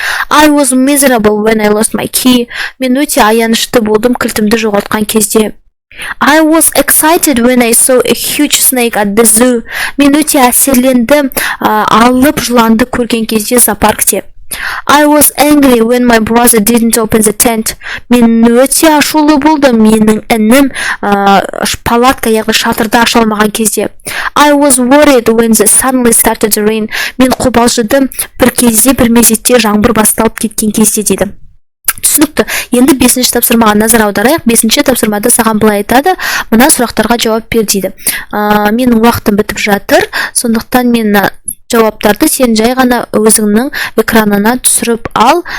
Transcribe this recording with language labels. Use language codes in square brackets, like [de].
[en] I was miserable when I lost my key. [kk] Мен өте аянышты болдым кілтімді жоғалтқан кезде. [en] I was excited when I saw a huge snake at the zoo. [kk] Мен өте әсерлендім алып жыланды көрген кезде зоопаркте. [en] I was angry when my brother didn't open the tent. [kk] Мен өте ашулы болдым менің інім палатка, яғни шатырды аша алмаған кезде. [en] I was worried when the suddenly started to rain. [kk] Мен қобалжыдым бір кезде, бір мезетте жаңбыр басталып кеткен кезде дейді. Түсінікті. Енді 5-ші тапсырмаға назар аударайық. 5-ші тапсырмада саған былай айтады, мына сұрақтарға жауап бер дейді. Менің уақытым бітіп жатыр, сондықтан мен жауаптарды сен жай ғана өзіңнің экранына түсіріп ал.